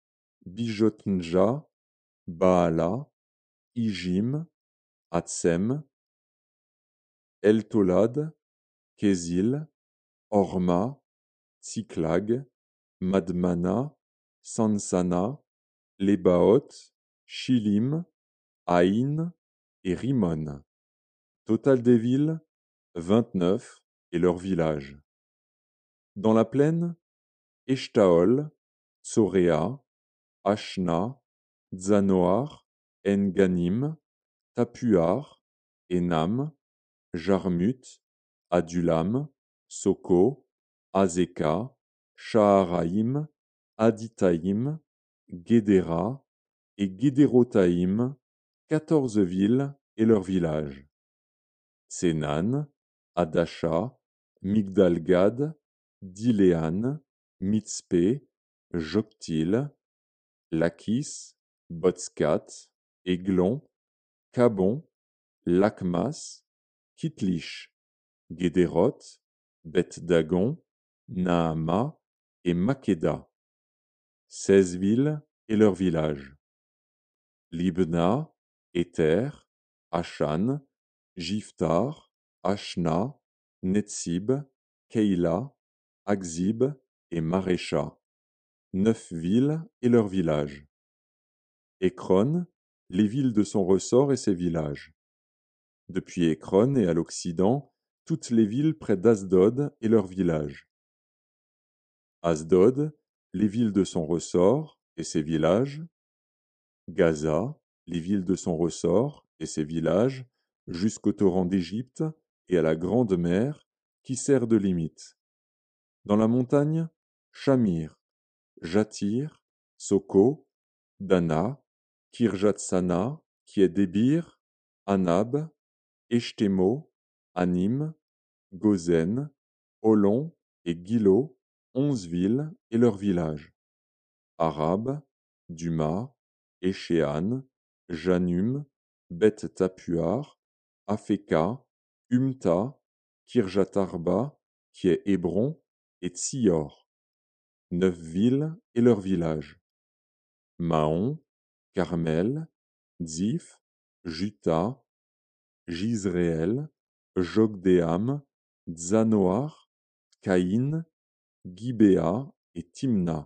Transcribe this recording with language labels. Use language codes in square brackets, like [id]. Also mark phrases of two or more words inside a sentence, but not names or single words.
[fr] Bijotnja, Baala, Ijim, Hatsem, Eltolad, Kézil, Orma, Tsiklag, Madmana, Sansana, Lebaoth, Shilim, Aïn et Rimon. Total des villes, 29 et leurs villages. Dans la plaine, Eshtaol, Tsoréa, Ashna, Zanoar, En-Ganim, Tapuar, Enam, Jarmut, Adullam, Soko, Azeka, Shaharaïm, Aditaïm, Guédéra et Guédérotaïm, 14 villes et leurs villages. Tsenan, Adasha, Migdal-Gad, Diléan, Mitzpé, Joktil, Lakis, Botskat, Eglon, Kabon, Lakmas, Kitlish, Guédéroth, Beth-Dagon, Naama et Makeda. 16 villes et leurs villages. Libna, Éther, Ashan, Jiftar, Ashna, Netsib, Keila, Akzib et Marécha. 9 villes et leurs villages. Ekron, les villes de son ressort et ses villages. Depuis Ekron et à l'occident, toutes les villes près d'Asdod et leurs villages. Asdod, les villes de son ressort et ses villages. Gaza, les villes de son ressort et ses villages, jusqu'au torrent d'Égypte et à la grande mer, qui sert de limite. Dans la montagne, Shamir, Jatir, Soko, Dana, Kirjatsana, qui est Débir, Anab, Eshtemo, Anim, Gozen, Olon et Gilo, 11 villes et leurs villages. Arab, Duma, Échéan, Janum, Beth Tapuar, Afeka, Umta, Kirjatarba, qui est Hébron, et Tsior. 9 villes et leurs villages. Mahon, Carmel, Ziph, Juta, Jizréel, Jokdeam, Zanoar, Caïn, Gibéa et Timna.